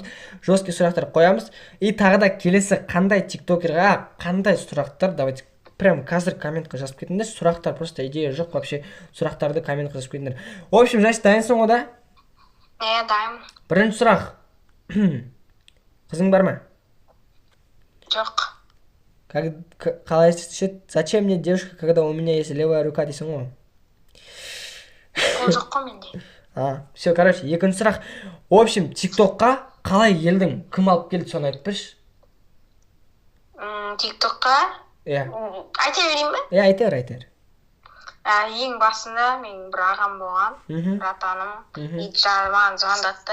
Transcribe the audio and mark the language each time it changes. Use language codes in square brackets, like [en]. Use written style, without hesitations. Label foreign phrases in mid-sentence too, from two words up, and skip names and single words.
[kk] Жесткий сұрақтар қоямыз. И тағы да келесі қандай тиктокерға қандай сұрақтар, [ru] давайте прям [kk] қазір комментқа жазып кетіңдер. Сұрақтар просто идея жоқ, вообще сұрақтарды комментқа жазып кетіңдер. [ru] В общем, [kk] Жасик, дайынсың ғой да? Дайын. Бірінші сұрақ. Қызың бар ма? Жоқ. Қалай естішеді? [ru] Зачем мне девушка, когда у меня есть левая рука [kk] дейсің ғой? Ол жоқ қой менде. [ru] Все, короче, [kk] екінші сұрақ. [ru] В общем, [kk] тиктокқа қалай келдің? Кім алып келді, соны айтып берші. Тиктокқа? Айта берейін бе? Айта бер. Ең басында мен бір ағам болған, бір атаным, маған звондатты.